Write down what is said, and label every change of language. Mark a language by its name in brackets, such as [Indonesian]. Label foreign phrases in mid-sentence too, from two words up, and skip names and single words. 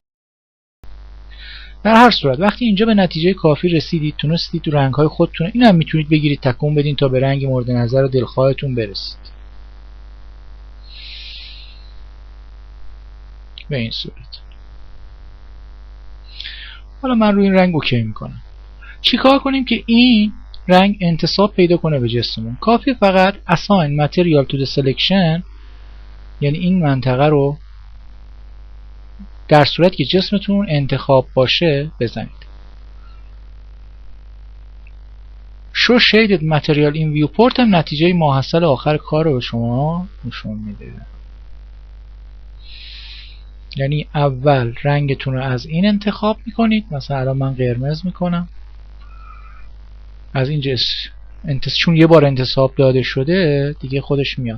[Persian] در هر صورت وقتی اینجا به نتیجه کافی رسیدید، تونستید تو رنگ های خودتون این هم میتونید بگیرید تکون بدین تا به رنگ مورد نظر و دلخواهتون برسید. به این صورت. حالا من روی این رنگ اوکی میکنم. چیکار کنیم که این رنگ انتساب پیدا کنه به جسممون؟ کافی فقط [English] assign material to the selection، [Persian] یعنی این منطقه رو در صورت که جسمتون انتخاب باشه بزنید. [English] show shaded material in viewport [Persian] هم نتیجه ماحصل آخر کار رو به شما نشون میده. یعنی اول رنگتون رو از این انتخاب میکنید، مثلا الان من قرمز میکنم از اینجا، چون یه بار انتصاب داده شده دیگه خودش میاد.